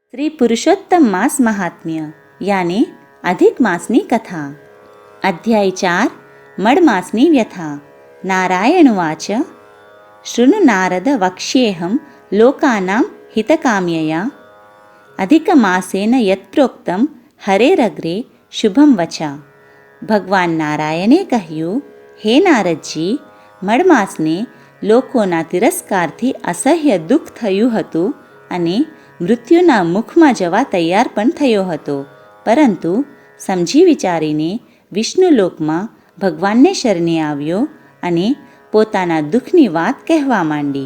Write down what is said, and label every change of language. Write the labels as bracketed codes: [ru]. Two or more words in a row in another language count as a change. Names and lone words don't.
[gu] પુરુષોત્તમ માસ મહાત્મ્ય યાની અધિક માસની કથા। અધ્યાય 4 મડમાસની વ્યથા। [sa] नारायणुवाच शृणु नारद वक्ष्येऽहं लोकानां हितकाम्यया अधिकमासेन यत्प्रोक्तं हरेरग्रे शुभम वचा। [gu] ભગવાન નારાયણે કહ્યું, હે નારદજી, મડમાસને લોકોના તિરસ્કારથી અસહ્ય દુઃખ થયું હતું અને મૃત્યુના મુખમાં જવા તૈયાર પણ થયો હતો, પરંતુ સમજી વિચારીને વિષ્ણુલોકમાં ભગવાનને શરણે આવ્યો અને પોતાના દુઃખની વાત કહેવા માંડી.